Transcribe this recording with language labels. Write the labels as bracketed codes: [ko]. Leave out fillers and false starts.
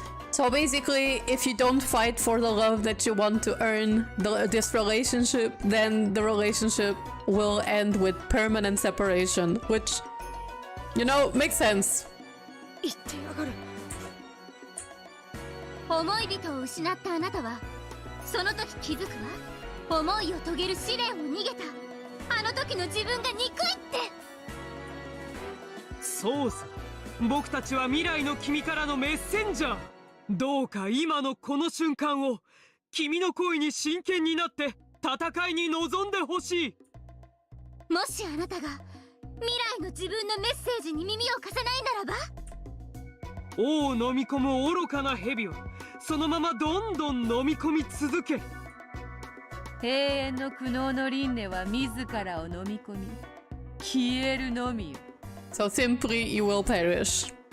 [en] So basically, if you don't fight for the love that you want to earn this relationship, then the relationship will end with permanent separation, which, you know, makes sense. [ja] 思い人を失ったあなたはその時気づくわ。思いを遂げる試練を逃げたあの時の自分が憎いって。そうさ、僕たちは未来の君からのメッセンジャー。どうか今のこの瞬間を君の恋に真剣になって戦いに臨んでほしい。もしあなたが未来の自分のメッセージに耳を貸さないならば、王を飲み込む愚かな蛇はそのままどんどん飲み込み続け。永遠の苦悩の輪廻は自らを飲み込み消えるのみよ。 [en] So simply, you will perish.